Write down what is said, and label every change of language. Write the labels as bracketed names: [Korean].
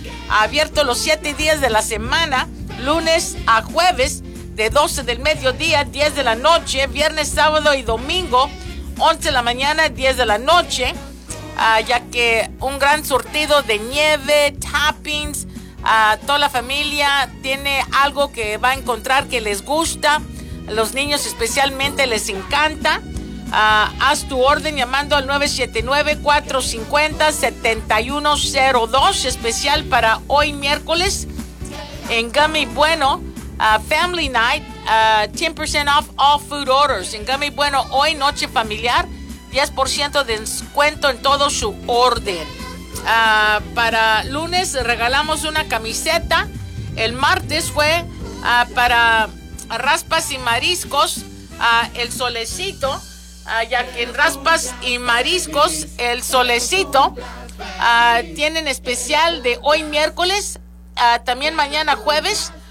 [Spanish] Abierto los 7 días de la semana, lunes a jueves, de 12 del mediodía, 10 de la noche, viernes, sábado y domingo, 11 de la mañana, 10 de la noche, ya que un gran surtido de nieve, toppings, toda la familia tiene algo que va a encontrar que les gusta, a los niños especialmente les encanta. Haz tu orden llamando al 979-450-7102, especial para hoy miércoles en Gummy Bueno. [English] Family Night, 10% off all food orders. [Spanish] En Gummy Bueno, hoy noche familiar, 10% de descuento en todo su orden. Para lunes regalamos una camiseta. El martes fue para raspas y mariscos, el solecito, ya que en raspas y mariscos, el solecito, tienen especial de hoy miércoles, también mañana jueves.